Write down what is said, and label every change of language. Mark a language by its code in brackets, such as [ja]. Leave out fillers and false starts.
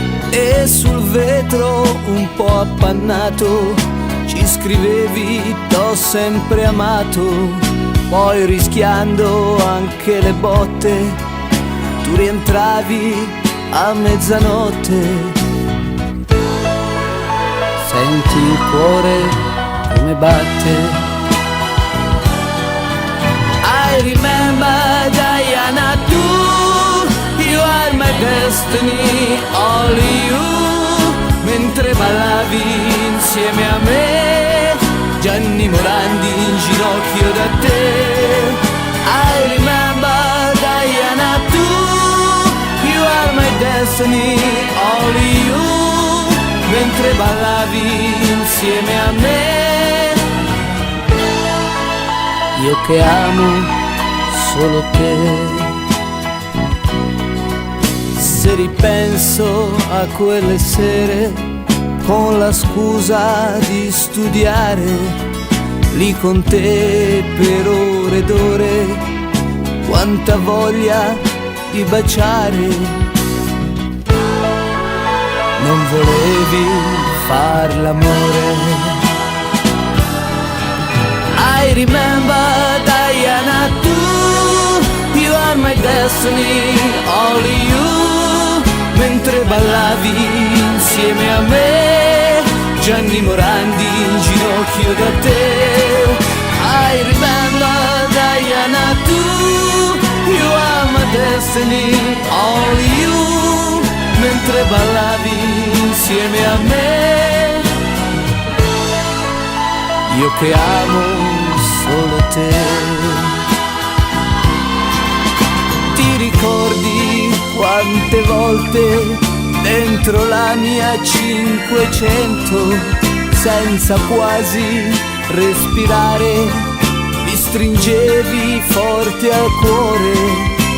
[it] E sul vetro un po' appannato ci scrivevi t'ho sempre amato. Poi rischiando anche le botte tu rientravi a mezzanotte. Senti il cuore come batte. [en] I remember Diana, you are my destiny, all you. [it] Mentre ballavi insieme a me, Gianni Morandi in ginocchio da te. [en] I remember Diana, you are my destiny, all you. [it] Mentre ballavi insieme a me, io che amo solo te. Se ripenso a quelle sere con la scusa di studiare lì con te per ore ed ore, quanta voglia di baciare. Non volevi far l'amore. [en] I remember Diana, you are my destiny, all you. [it] Mentre ballavi insieme a me, Gianni Morandi in ginocchio da te. [en] I remember Diana, you are my destiny, all you. [it] Mentre ballavi insieme a me, io che amo solo te. Ti ricordi quante volte dentro la mia 500, senza quasi respirare, mi stringevi forte al cuore.